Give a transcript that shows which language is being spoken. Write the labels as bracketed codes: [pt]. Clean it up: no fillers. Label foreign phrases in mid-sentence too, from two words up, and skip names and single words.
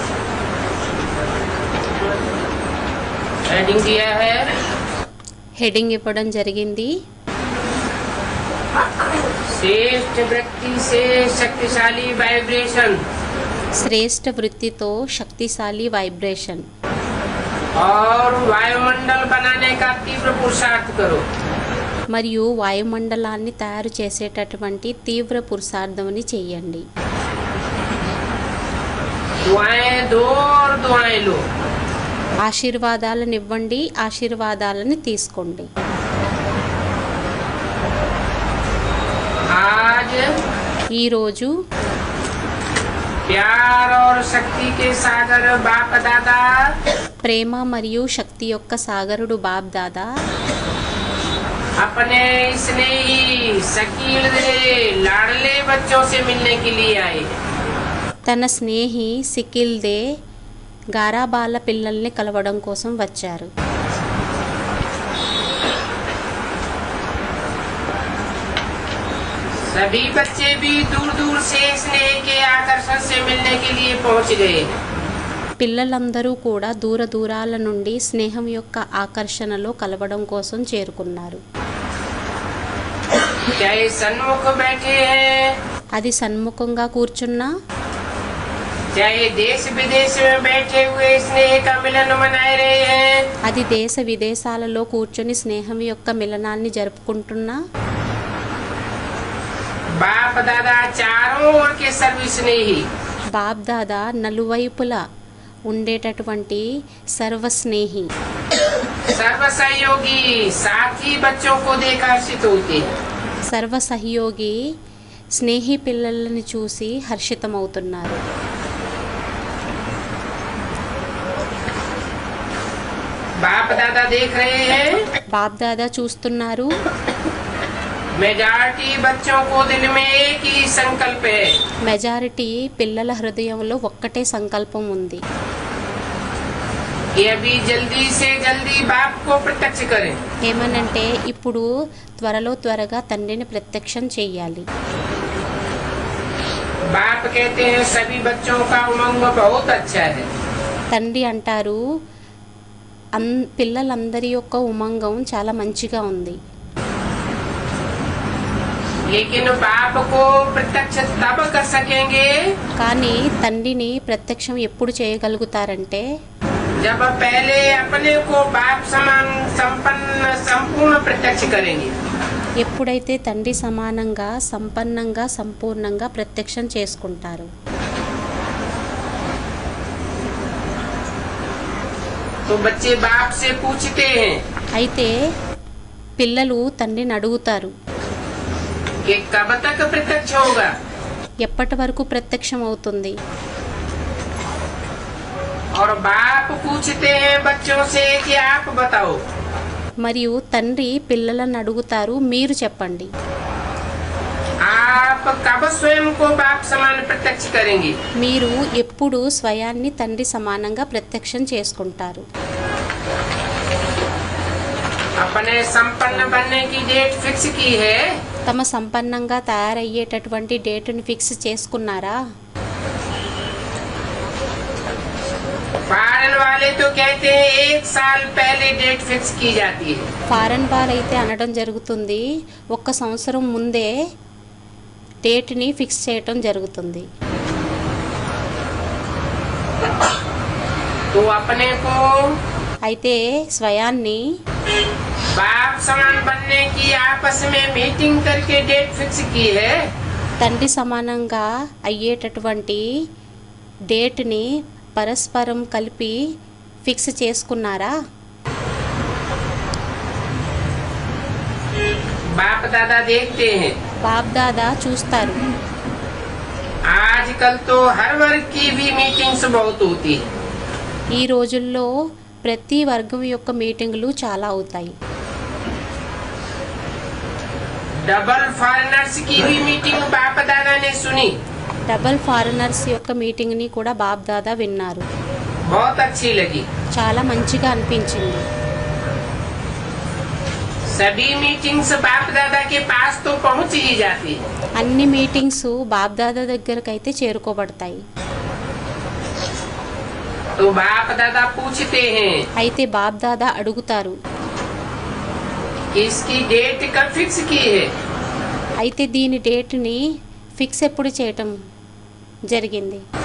[te] హెడింగ్ ఇవ్వడం జరిగింది. [hi] श्रेष्ठ वृत्ति से शक्तिशाली वाइब्रेशन, [te] శ్రేష్ఠ వృత్తితో శక్తిశాలి వైబ్రేషన్. [hi] और वायुमंडल बनाने का तीव्र पुरुषार्थ करो. [te] మరియు వాయుమండలాన్ని తయారు చేసేటటువంటి తీవ్ర పురుషార్థమని చెయ్యండి. [hi] दुआएं दो और दुआएं लो. [te] ఆశీర్వాదాలను ఇవ్వండి, ఆశీర్వాదాలను తీసుకోండి. [hi] आज [te] ఈరోజు [hi] प्यार और शक्ति के सागर बाप दादा [te] ప్రేమ మరియు శక్తి యొక్క సాగరుడు బాప్ దాదా [hi] अपने स्नेही शकील लाडले बच्चों से मिलने के लिए आए. [te] తన స్నేహి సికిల్ దే గారాబాల పిల్లల్ని కలవడం కోసం వచ్చారు. [hi] सभी बच्चे भी दूर दूर से स्नेह के आकर्षण से मिलने के लिए पहुंच गए. [te] పిల్లలందరూ కూడా దూర దూరాల నుండి స్నేహం యొక్క ఆకర్షణలో కలవడం కోసం చేరుకున్నారు. [hi] क्या ये सन्मुख बैठे हैं, [te] అది సన్ముఖంగా కూర్చున్నా, [hi] चाहे देश विदेश में बैठे हुए स्नेह का मिलन मनाए रहे हैं, [te] అది దేశ విదేశాలలో కూర్చొని స్నేహం యొక్క మిలనాన్ని జరుపుకుంటున్నా, [hi] बाप दादा चारों ओर के सर्व स्नेही [te] బాప్ దాదా నలువైపులా ఉండేటటువంటి సర్వస్నేహి, [hi] सर्व सहयोगी साथी बच्चों को देख हर्षित होते. [te] సర్వ సహయోగి స్నేహి పిల్లలని చూసి హర్షితమవుతున్నారు. [hi] बाप दादा देख रहे हैं, [te] బాప్ దాదా చూస్తున్నారు. [hi] मेजॉरिटी बच्चों को दिल में एक ही संकल्प है, [te] మెజారిటీ పిల్లల హృదయంలో ఒక్కటే సంకల్పం ఉంది. [hi] कि अभी जल्दी से जल्दी बाप को प्रत्यक्ष करें. [te] ఏమనంటే ఇప్పుడు త్వరలో త్వరగా తండ్రిని ప్రత్యక్షం చెయ్యాలి. [hi] बाप कहते हैं सभी बच्चों का उमंग बहुत अच्छा है, [te] తండ్రి అంటారు పిల్లలందరి యొక్క ఉమంగం చాలా మంచిగా ఉంది. [hi] लेकिन बाप को प्रत्यक्ष तब कर सकेंगे [te] కానీ తండ్రిని ప్రత్యక్షం ఎప్పుడు చేయగలుగుతారంటే [hi] जब पहले अपने को बाप समान संपन्न संपूर्ण प्रत्यक्ष करेंगे. [te] ఎప్పుడైతే తండ్రి సమానంగా సంపన్నంగా సంపూర్ణంగా ప్రత్యక్షం చేసుకుంటారు. [hi] तो बच्चे बाप से पूछते हैं [te] అయితే పిల్లలు తండ్రిని అడుగుతారు, [hi] कि कब तक प्रत्यक्ष होगा. [te] ఎప్పటి వరకు ప్రత్యక్షం అవుతుంది. [hi] और बाप पूछते हैं बच्चों से कि आप बताओ, [te] మరియు తండ్రి పిల్లలను అడుగుతారు, మీరు చెప్పండి, [hi] आप कब स्वयं को बाप समान प्रत्यक्ष करेंगे. [te] మీరు ఎప్పుడు స్వయాన్ని తండ్రి సమానంగా ప్రత్యక్షం చేసుకుంటారు. [hi] अपने संपन्न बनने की [en] date fix [hi] की है, [te] తమ సంపన్నంగా తయారయ్యేటటువంటి డేటును ఫిక్స్ చేసుకున్నారా? [hi] फॉरेन वाले तो कहते हैं 1 साल पहले [en] date fix [hi] की जाती है. [te] ఫారెన్ వారైతే అనడం జరుగుతుంది, 1 సంవత్సరం ముందే డేట్ని ఫిక్స్ చేయటం జరుగుతుంది. [hi] तो अपने को [te] అయితే స్వయాన్ని [hi] बाप समान बनने की आपस में मीटिंग करके [en] date fix [hi] की है. [te] తండ్రి సమానంగా అయ్యేటటువంటి డేట్ని పరస్పరం కలిపి ఫిక్స్ చేసుకున్నారా? [hi] बाप दादा देखते हैं. [te] బాప్ దాదా చూస్తారు. [hi] आजकल तो हर वर्ग की भी मीटिंग्स बहुत होती है. [te] ఈ రోజుల్లో ప్రతి వర్గం యొక్క మీటింగులు చాలా అవుతాయి. [en] double foreigners [hi] की भी मीटिंग बाप दादा ने सुनी, [en] double foreigners [te] యొక్క మీటింగ్ని కూడా బాప్ దాదా విన్నారు. [hi] बहुत अच्छी लगी. [te] చాలా మంచిగా అనిపించింది. [hi] सभी मीटिंग्स बाप दादा के पास तो पहुंच ही जाती है. [te] అన్ని మీటింగ్స్ బాప్ దాదా దగ్గరకైతే చేరుకోబడతాయి. [hi] तो बाप दादा पूछते हैं [te] అయితే బాప్ దాదా అడుగుతారు, [hi] कि इसकी डेट कब फिक्स की है. [te] అయితే దీని డేట్ని ఫిక్స్ ఎప్పుడు చేయటం జరిగింది.